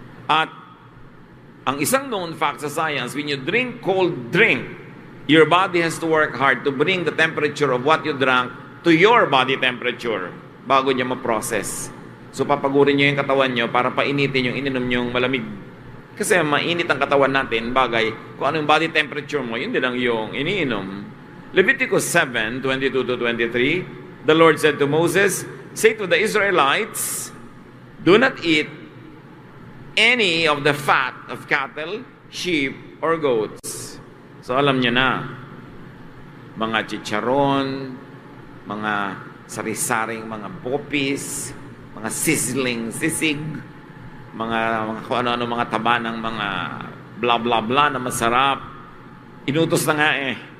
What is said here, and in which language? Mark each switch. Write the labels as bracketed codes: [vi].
[tl] At ang isang [en] known fact sa science, when you drink cold drink, your body has to work hard to bring the temperature of what you drank to your body temperature [tl] bago niya ma-process. So papagurin niyo yung katawan niyo para painitin yung ininom niyong malamig. Kasi mainit ang katawan natin, bagay, kung ano yung body temperature mo, yun din ang yung iniinom. [en] Leviticus 7:22-23, the Lord said to Moses, say to the Israelites, do not eat any of the fat of cattle, sheep, or goats. [tl] So alam nyo na, mga chicharon, mga sari-saring mga bopis, mga sizzling sisig, mga kung ano-ano mga taba ng mga blah blah blah na masarap. Inutos na nga eh.